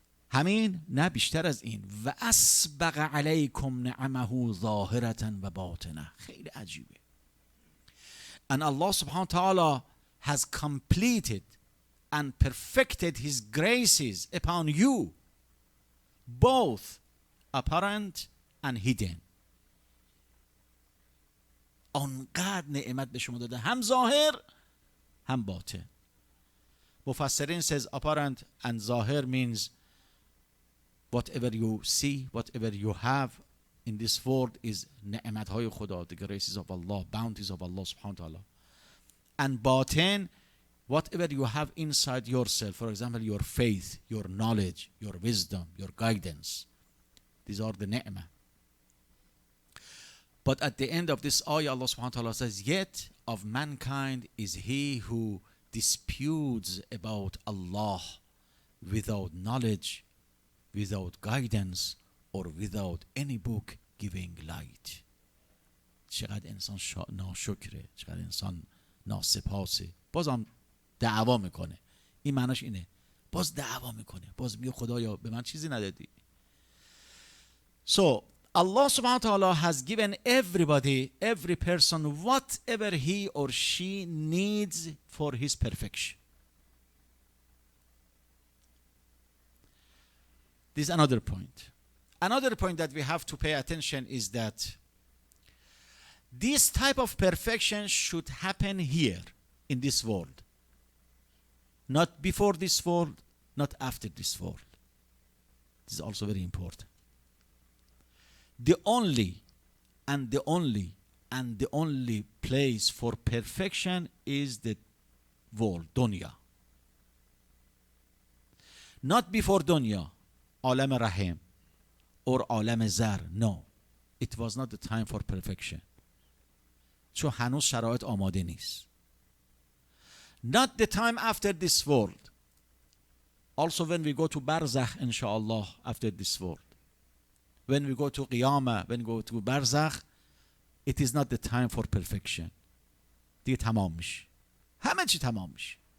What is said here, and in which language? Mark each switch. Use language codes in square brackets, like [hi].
[fa] همین نه بیشتر از این. [ar] و اسبغ علیکم نعمه ظاهرة و باطنه. [fa] خیلی عجیبه. [en] And Allah subhanahu wa ta'ala has completed and perfected his graces upon you, both apparent and hidden. [fa] آنقدر نعمت به شما داده، هم ظاهر هم باطن. [en] مفسرین says apparent and ظاهر means whatever you see, whatever you have in this world is [fa] نعمت های خدا, [en] the graces of Allah, bounties of Allah subhanahu wa ta'ala. And باطن, whatever you have inside yourself, for example your faith, your knowledge, your wisdom, your guidance, these are the ni'mah. But at the end of this ayah, Allah subhanahu wa ta'ala says, yet of mankind is he who disputes about Allah without knowledge, without guidance, or without any book giving light. [fa] چقدر انسان ناشکره، چقدر انسان ناسپاسه. بازم دعوا میکنه. این معناش اینه، باز دعوا میکنه، باز میگه خدایا به من چیزی ندادی. [en] So Allah subhanahu wa ta'ala has given everybody, every person, whatever he or she needs for his perfection. This is another point. Another point that we have to pay attention is that this type of perfection should happen here in this world. Not before this world, not after this world. This is also very important. The only place for perfection is the world, dunya. Not before dunya, alam rahim or alam zar. No, it was not the time for perfection. [fa] چون هنوز شرایط آماده نیست. [en] Not the time after this world. Also when we go to barzakh, inshallah, after this world. When we go to Qiyamah, when we go to Barzakh, it is not the time for perfection. [fa] دیگه تمام میشه. همه چی تمام میشه.